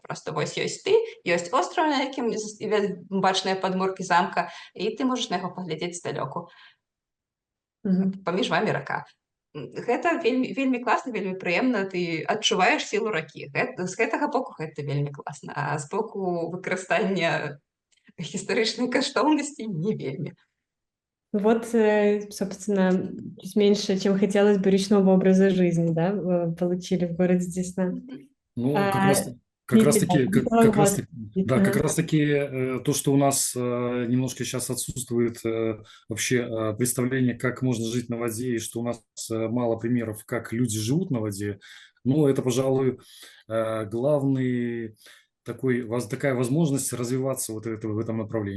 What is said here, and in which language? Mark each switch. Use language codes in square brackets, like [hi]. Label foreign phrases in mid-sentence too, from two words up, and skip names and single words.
[be] Проста вось ёсць ты, ёсць остраў, на якім бачныя падмуркі замка, і ты можаш на яго паглядзець здалёку. Паміж вамі рака. Гэта вельмі класна, вельмі прыемна, ты адчуваеш сілу ракі. З гэтага боку гэта вельмі класна, а з боку выкарыстання гістарычнай каштоўнасці не вельмі. [ru] Вот, собственно, чуть меньше, чем хотелось бы речного образа жизни, да, получили в городе Десна. Ну, как раз таки то, что у нас немножко сейчас отсутствует вообще представление, как можно жить на воде, и что у нас мало примеров, как люди живут на воде, ну, это, пожалуй, главный такая возможность развиваться в этом направлении.